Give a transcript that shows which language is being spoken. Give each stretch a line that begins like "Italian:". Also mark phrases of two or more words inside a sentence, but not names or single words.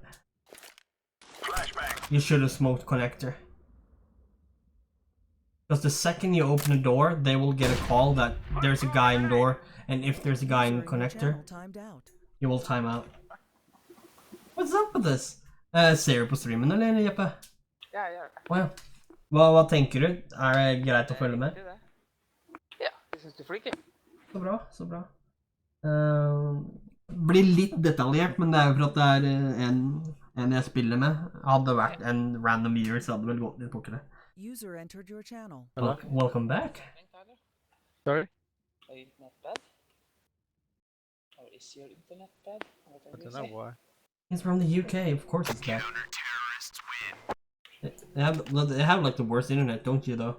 English: Flashbang. You should have smoked connector. Because the second you open the door, they will get a call that there's a guy in door, and if there's a guy in User in your connector, channel timed out. you will time out. What's up with this?
Norwegian: Ser du på streamen eller Jeppe? Ja, jeg gjør det. Wow. Hva tenker du? Er det greit å følge med? Liker det. Ja, jeg synes du er freaky. Så bra, så bra. Blir litt detaljert, men det er jo for at det er en jeg spiller med. Hadde det vært en
English: random viewer,
Norwegian: så hadde det vel gått litt på det.
English: User entered your channel. Hello? Welcome back. Sorry? Are your internet bad? Or is your internet bad? What I don't know why. He's from the UK, of course it's bad. They have like the worst internet, don't you though?